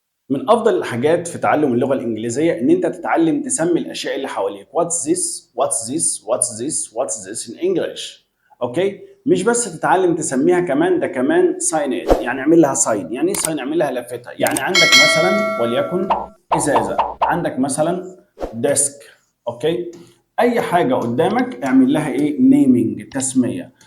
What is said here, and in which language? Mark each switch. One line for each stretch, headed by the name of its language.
Arabic: من افضل الحاجات في تعلم اللغه الانجليزيه ان انت تتعلم تسمي الاشياء اللي حواليك.
English: what's this what's this what's this what's this in English.
Arabic: اوكي، مش بس تتعلم تسميها، كمان ده كمان
English: sign it،
Arabic: يعني اعمل لها sign. يعني ايه sign؟ اعمل لها لافتها. يعني عندك مثلا وليكن ازازه، عندك مثلا desk. اوكي، اي حاجه قدامك اعمل لها ايه؟ naming، تسميه.